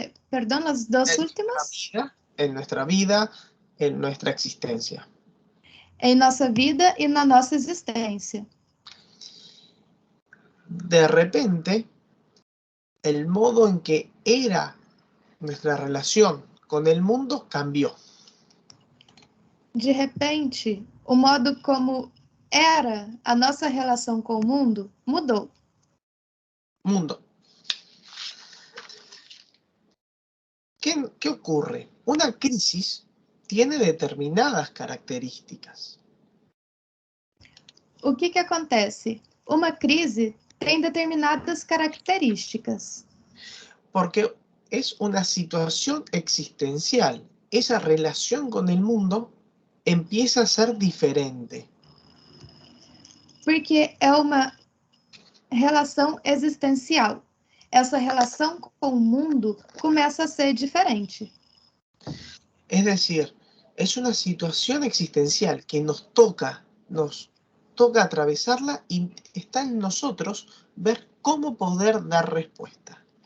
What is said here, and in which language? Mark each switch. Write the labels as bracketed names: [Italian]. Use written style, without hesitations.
[Portuguese] perdão, [Spanish] las dos últimas? En nuestra vida, en nuestra existencia. [Portuguese] Em nossa vida e na nossa existência. [Spanish] De repente, el modo en que era nuestra relación con el mundo cambió. [Portuguese] De repente, o modo como era a nossa relação com o mundo mudou. Mundo. [Spanish] ¿Qué ocurre? Una crisis tiene determinadas características. [Portuguese] O que acontece? Uma crise tem determinadas características. [Spanish] Porque es una situación existencial. Esa relación con el mundo empieza a ser diferente. [Portuguese] Porque é uma relação existencial. Essa relação com o mundo começa a ser diferente. [Spanish] Es decir, es una situación existencial que nos toca atravesarla y está en nosotros ver cómo poder dar respuesta.